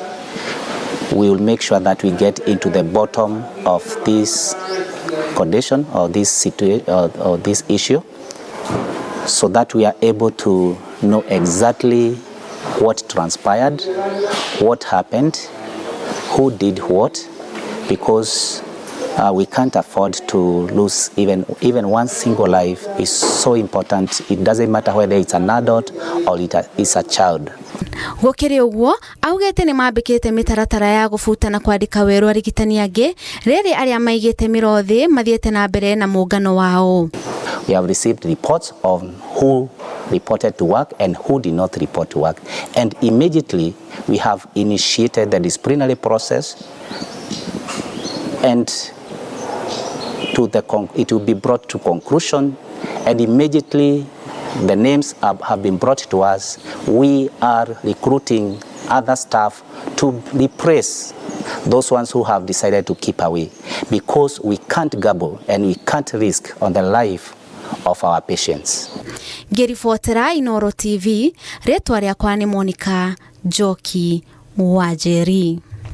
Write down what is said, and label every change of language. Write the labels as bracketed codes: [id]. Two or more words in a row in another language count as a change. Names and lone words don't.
[en] We will make sure that we get into the bottom of this condition or this situation or this issue, so that we are able to know exactly what transpired, what happened, who did what, because we can't afford to lose even one single life. Is so important. It doesn't matter whether it's an adult or it's a child. [ki] Gukiri uguo augite ni mambikite mitaratara ya gufuta na kwandika weru arigitani angi riri aria maigite mirothi mathiete na mbere na muungano wao. [en] We have received reports on who reported to work and who did not report to work, and immediately we have initiated the disciplinary process, and it will be brought to conclusion, and immediately the names have been brought to us. We are recruiting other staff to replace those ones who have decided to keep away, because we can't gamble and we can't risk on the life of our patients. [ki] Ngiribotera Inooro TV, ritwa riakwa ni Monica Njoki Mwajeri.